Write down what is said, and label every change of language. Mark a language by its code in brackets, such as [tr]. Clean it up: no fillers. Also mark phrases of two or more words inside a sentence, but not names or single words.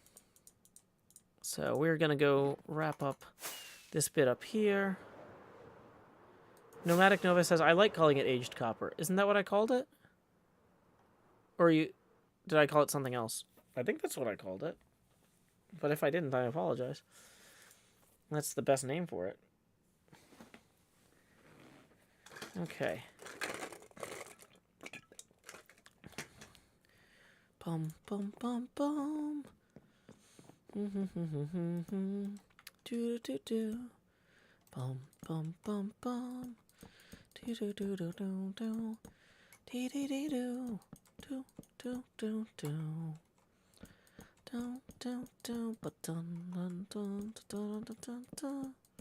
[en] So we're going to go wrap up this bit up here. Nomadic Nova says, I like calling it aged copper. Isn't that what I called it? Or did I call it something else? I think that's what I called it. But if I didn't, I apologize. That's the best name for it. Okay. Bum, bum, bum, bum. Do, do, do. Bum, bum, bum, bum. Do, do, do, do, do, do. Dee, dee, dee, do. Do, do, do, do. Do, do, do. But dun, dun, dun, dun, dun, dun, dun.